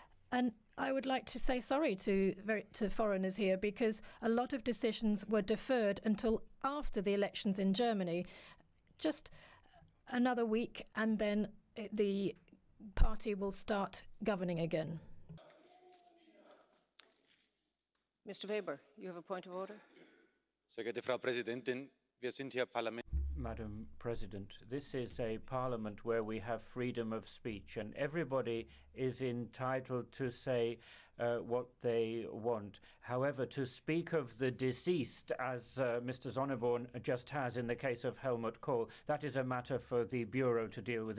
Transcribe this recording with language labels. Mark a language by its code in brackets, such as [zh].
[en] And I would like to say sorry to foreigners here, because a lot of decisions were deferred until after the elections in Germany. Just another week and then the party will start governing again. Mr. Weber, you have a point of order. [de] Sehr geehrte Frau Präsidentin, wir sind hier Parlament. [en] Madam President, this is a parliament where we have freedom of speech, and everybody is entitled to say what they want. However, to speak of the deceased, as Mr. Sonneborn just has in the case of Helmut Kohl, that is a matter for the Bureau to deal with.